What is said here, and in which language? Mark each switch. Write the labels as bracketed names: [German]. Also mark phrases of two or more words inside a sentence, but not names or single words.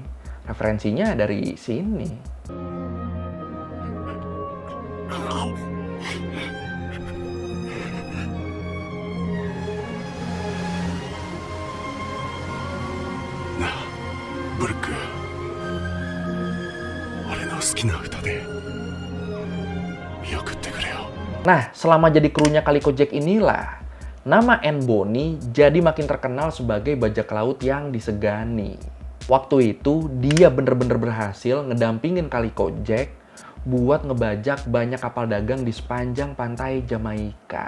[Indonesian] Referensinya dari sini. Nah, Brook, [Japanese] 俺の好きな歌で見送ってくれよ。 [Indonesian] Nah, selama jadi krunya Calico Jack inilah, nama Anne Bonny jadi makin terkenal sebagai bajak laut yang disegani. Waktu itu, dia bener-bener berhasil ngedampingin Calico Jack buat ngebajak banyak kapal dagang di sepanjang pantai Jamaika.